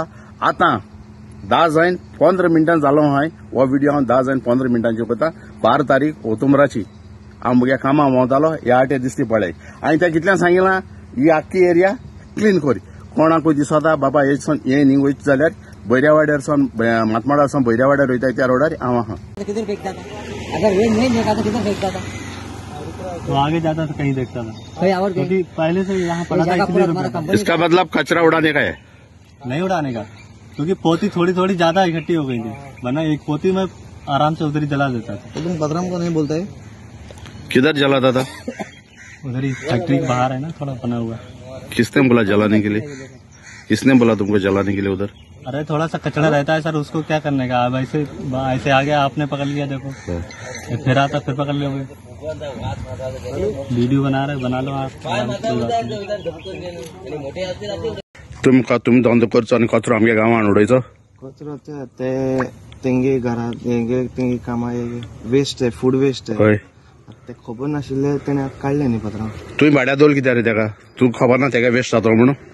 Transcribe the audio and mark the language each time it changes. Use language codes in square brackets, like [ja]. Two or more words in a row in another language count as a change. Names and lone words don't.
[kok] आतां 10 जावन 15 मिनटां जालो हांवें हो व्हिडिओ हांव 10 जावन 15 मिनटांचेर पळयता 12 तारीख ओतुंबराची हांव म्हज्या कामां वतालो ह्या वाटे दिसती पळय आनी त्या कितल्यान सांगिलां ही आख्खी [en] area clean [kok] कर कोणाकूय दिसता बाबा हे न्ही वयत जाल्यार बैऱ्यावाड्यार सावन मातमोडार सावन बैऱ्यावाड्यार वयता त्या रोडार हांव आहा। [hi] तो आगे जाता तो कहीं देखता था क्योंकि पहले से यहाँ पड़ा था इसलिए इसका मतलब कचरा उड़ाने का है नहीं उड़ाने का, क्योंकि पोती थोड़ी थोड़ी ज्यादा इकट्ठी हो गई थी वरना एक पोती में आराम से उधर ही जला देता था। तो तुम बदराम को नहीं बोलता है? किधर जलाता था? उधर ही फैक्ट्री बाहर है ना थोड़ा बना हुआ। किसने बोला जलाने के लिए? किसने बोला तुमको जलाने के लिए उधर? अरे थोड़ा सा कचरा रहता है सर, उसको क्या करने का। अब ऐसे आ गया आपने पकड़ लिया, देखो फिर आता फिर पकड़ लोगे। वीडियो बना रहे बना लो आप। [kok] तुम्ही धंदो करचो आनी कचरो आमगे गांवांत उडयचो? कचरो तेंगे घरात तेंगे कामा वेस्ट आहे, [en] food waste [kok] आहे। ते खबर नाशिल्ले तेणे काढले न्ही पत्रां। तुवें भाड्या दोल कित्याक रे तेका? तुका खबर ना तेका वेस्ट जातो म्हणून?